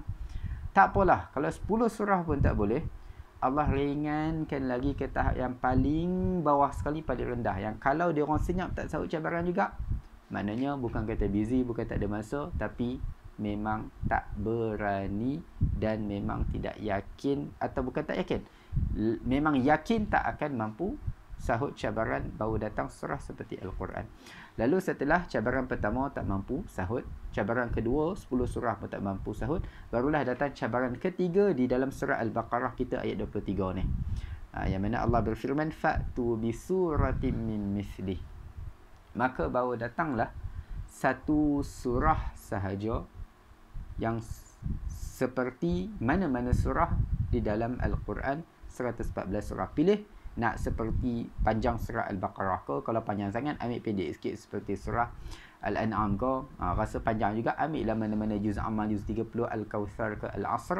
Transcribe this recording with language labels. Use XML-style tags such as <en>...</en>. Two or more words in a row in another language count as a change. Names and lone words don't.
<ms>Tak apalah, kalau 10 surah pun tak boleh, Allah ringankan lagi ke tahap yang paling bawah sekali, paling rendah, yang kalau dia orang senyap tak sahut cabaran juga, maknanya bukan kata busy, bukan tak ada masa, tapi memang tak berani dan memang tidak yakin, atau bukan tak yakin, memang yakin tak akan mampu sahut cabaran baru datang surah seperti Al-Quran. Lalu setelah cabaran pertama tak mampu sahut, cabaran kedua 10 surah pun tak mampu sahut, barulah datang cabaran ketiga di dalam surah Al-Baqarah kita ayat 23 ni. Yang mana Allah berfirman,</ms> <ar>فأتوا بسورة من مثله.</ar> <ms>Maka baru datanglah satu surah sahaja yang seperti mana-mana surah di dalam Al-Quran, 114 surah. Pilih nak seperti panjang surah Al-Baqarah ke, kalau panjang sangat ambil pendek sikit seperti surah Al-An'am ke, rasa panjang juga ambillah mana-mana juz amal, juz 30, Al-Kawthar ke Al-Asr.</ms>